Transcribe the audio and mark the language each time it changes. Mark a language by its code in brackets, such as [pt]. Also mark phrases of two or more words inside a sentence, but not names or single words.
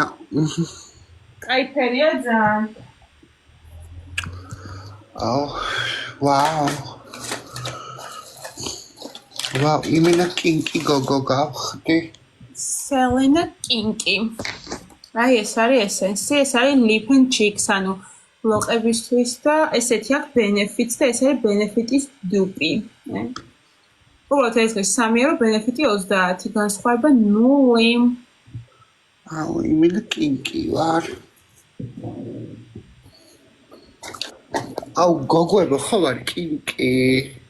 [ka] კაიფერია ძალიან. აუ, ვაუ. ვაუ, იმინა კინკი გოგო გავხდი. სელენა კინკი. აი ეს არის ესენსი, ეს არის [en] lip and cheeks, [ka] ანუ ლოყებისთვის და ესეთი აქვს benefits და ეს არის benefit-ის დუპი. უბრალოდ ეს არის 3 евро, benefit-ი 30, განსხვავება 0. აუ, იმენა კინკი ვარ. აუ, გოგოებო, ხო ვარ კინკი.